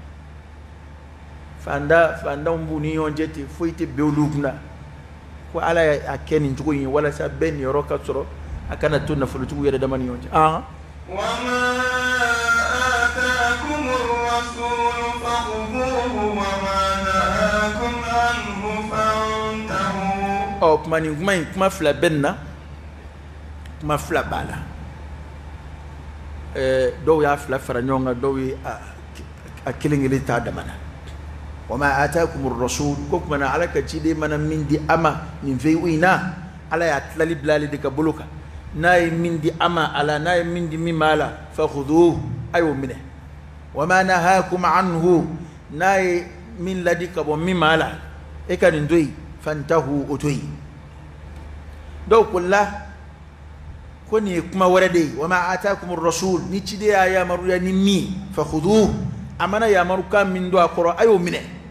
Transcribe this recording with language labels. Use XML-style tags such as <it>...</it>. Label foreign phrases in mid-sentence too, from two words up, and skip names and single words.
<bm>fandanw b'u ni ɲɔgɔn cɛ ten foyi tɛ bɛn olu kunna ko ala y'a kɛ nin cogo in ye walasa bɛɛ nin yɔrɔ ka sɔrɔ a kana to nafolotigiw yɛrɛ dama ni ɲɔgɔn cɛ</bm> <ar>وما آتاكم الرسول فخذوه وما نهاكم عنه فانتهوا.</ar> <bm>kuma nin kuma in kuma fila bɛ nin na kuma fila b'a la dɔw y'a fila fara ɲɔgɔn kan dɔw ye a kelen kelen t'a dama na</bm> <ar>وما آتاكم الرسول</ar> <bm>ko kuma na ala ka ciden mana min di ama nin fɛn in na ala y'a tilali bila ale de ka bolo kan n'a ye min di ama ala n'a ye min di min ma ala fakhuduhu a y'o minɛ</bm> <ar>وما نهاكم عنه</ar> <bm>n'a ye min ladi ka bɔ min ma ala e ka nin to yen fantahu o to yen dɔw ko la ko nin ye kuma wɛrɛ de ye</bm> <ar>وما آتاكم الرسول</ar> <bm>ni ciden y'a yamaruya ni min fakhuduhu a mana yamaru kan min don a kɔrɔ a y'o minɛ</bm>